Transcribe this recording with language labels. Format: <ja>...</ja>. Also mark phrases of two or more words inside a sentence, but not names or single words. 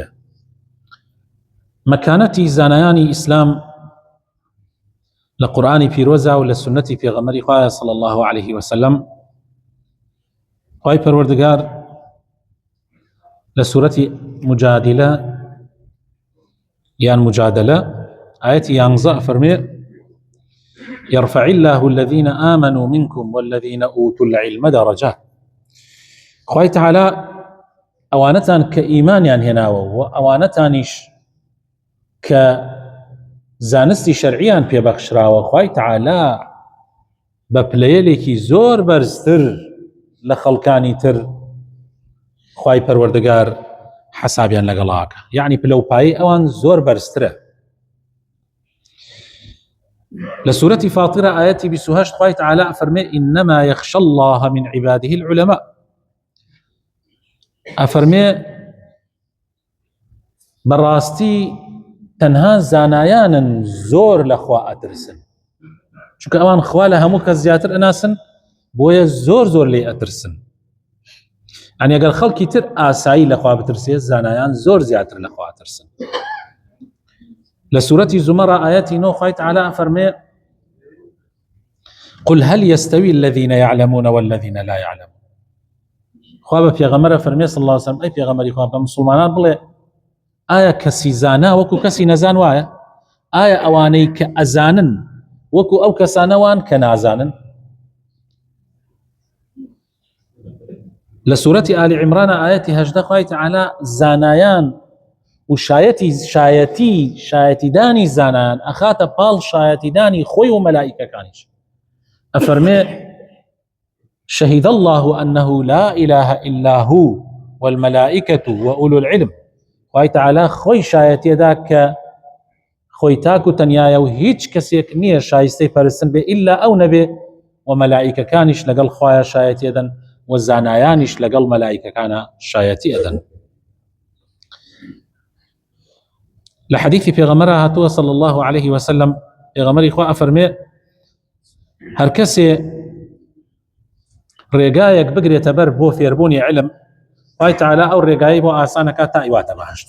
<ckb>مەکانەتی زانایانی ئیسلام لە قورئانی پیرۆزە و لە سنەتی پێغەمبەری خوایە</ckb> <ar>صلی الله عليه وسلم.</ar> <ckb>خوای پەروەردگار لە سوورەتی مجادلە یان مجادلە ئاەتی 11 فەرمێ:</ckb> <ar>يرفع الله الذين آمنوا منكم والذين أوتوا العلم درجات.</ar> <ckb>خوای تعالی ئەوانەتان کە ئیمانیان هێناوە و ئەوانەتانیش کە زانستی شەرعیان پێبەخشراوە، خوای تعالی بە پلەیەلێکی زۆر بەرزتر لە خەڵکانی تر خوای پەروەردگار حسابیان لەگەڵاکە، یعنی پلەپایی ئەوان زۆر بەرزترە. لە سوورەتی فاترە ئاەتی 28 خوای تعالی ئەفەرمێ:</ckb> <ar>إنما يخشى الله من عباده العلماء.</ar> <ckb>ئەفەرمێ بەڕاستی تەنها زانایانن زۆر لەخوا ئەترسن، چونکە ئەوان خوا لە هەموو کەس زیاتر ئەناسن، بۆیە زۆر زۆر لێ ئەترسن. ئەنی ئەگەر خەڵکی تر ئاسایی لەخوا بترسێ، زانایان زۆر زیاتر لەخوا ئەترسن. لە سوورەتی زومەرە ئاەتی 9 خوای تعالی ئەفەرمێ:</ckb> <ar>قل هل يستوي الذين يعلمون والذين لا يعلمون.</ar> <ckb>خوا بە پێغەمبەرە فەرمێ</ckb> <ar>صلی الله عليه وسلم:</ar> <ckb>ئەی پێغەمبەری خوا، بە مسلمانان بڵێ ئایا کەسی زانا وەکو کەسی نەزان وایە؟ ئایا ئەوانەی کە ئەزانن وەکو ئەو کەسانەوان کە نازانن؟ لە سوورەتی ئالی عیمرانە ئاەتی 18 خوای تعالی زانایان و شایەتیدانی زانایان ئەخاتە پاڵ شایەتیدانی خۆی و مەلائیکەکانیش. ئەفەرمێ:</ckb> <ar>شهد الله أنه لا إله إلا هو والملائكة وأولو العلم.</ar> <ckb>خوای تعالی خۆی شایەتیەدا کە خۆی تاک و تەنیایە و هیچ کەسێک نییە شایستەی پەرستن بێ ئیلا ئەو نەبێ، و مەلائیکەکانیش لەگەڵ خوایە شایەتی ئەدەن و زانایانیش لەگەڵ مەلائیکەکانە شایەتی ئەدەن. لە حەدیثی پێغەمبەرە هاتووە</ckb> <ar>صلی الله عليه وسلم،</ar> <ckb>پێغەمبەری خوا ئەفەرمێ: هەر کەسێ ڕێگایەک بگرێتە بەر بۆ فێربوونی علم، خوای تعالی ئەو ڕێگایی بۆ ئاسانەکە تا ئیواتە بەهەشت.</ckb>